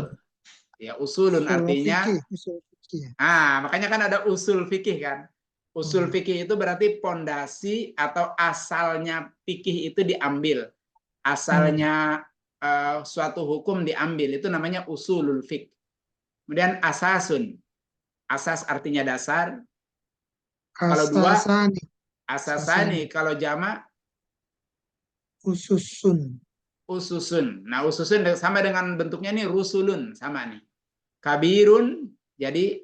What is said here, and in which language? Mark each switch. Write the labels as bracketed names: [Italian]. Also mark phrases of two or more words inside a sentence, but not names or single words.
[Indonesian] Usul. Ya, usulun usul artinya, fikih, usul fikih. makanya kan ada usul fikih kan. Usul Hmm. fikih itu berarti pondasi atau asalnya fikih itu diambil. Asalnya suatu hukum diambil. Itu namanya [Arabic] أصول الفقه. [Indonesian] Kemudian asasun. Asas artinya dasar. Kalau dua, Asasani, asasani. asasani, Kalau jamak, ususun, ususun. Nah, ususun sama dengan bentuknya nih rusulun. Sama nih. Kabirun, jadi